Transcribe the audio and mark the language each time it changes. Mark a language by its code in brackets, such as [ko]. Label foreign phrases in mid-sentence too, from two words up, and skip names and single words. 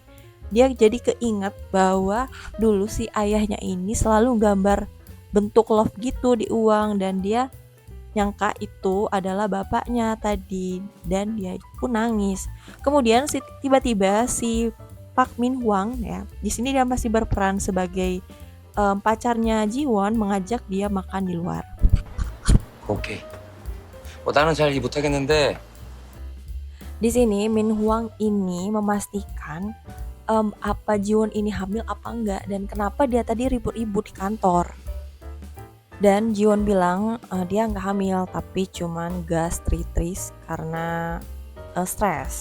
[id] Dia jadi keinget bahwa dulu si ayahnya ini selalu gambar bentuk love gitu di uang dan dia nyangka itu adalah bapaknya tadi dan dia pun nangis. Kemudian tiba-tiba si Pak Min Hwang ya, di sini dia masih berperan sebagai pacarnya Ji Won mengajak dia makan di luar. [ko] 오케이. 나는 잘 이해 못하겠는데 [id] Di sini Min Hwang ini memastikan apa Ji Won ini hamil apa enggak dan kenapa dia tadi ribut-ribut di kantor. Dan Ji Won bilang dia nggak hamil tapi cuman gastritis karena stres.